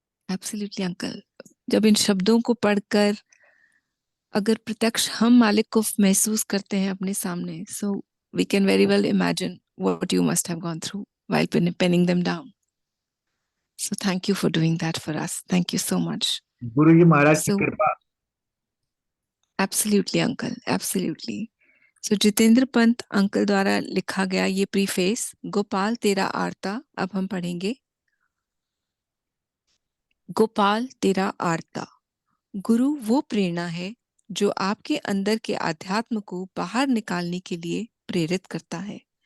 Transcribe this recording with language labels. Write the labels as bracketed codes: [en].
[hi] Absolutely uncle, जब इन शब्दों को पढ़कर अगर प्रत्यक्ष हम मालिक को महसूस करते हैं अपने सामने, [en] So we can very well imagine what you must have gone through while penning them down. So thank you for doing that for us. Thank you so much. [hi] गुरु जी महाराज की [en] So [hi] कृपा। [en] absolutely, uncle, absolutely. [hi] सो Jitendra Pant uncle द्वारा लिखा गया ये preface Gopal तेरा आरता अब हम पढ़ेंगे। गोपाल तेरा आरता। गुरु वो प्रेरणा है जो आपके अंदर के आध्यात्म को बाहर निकालने के लिए प्रेरित करता है।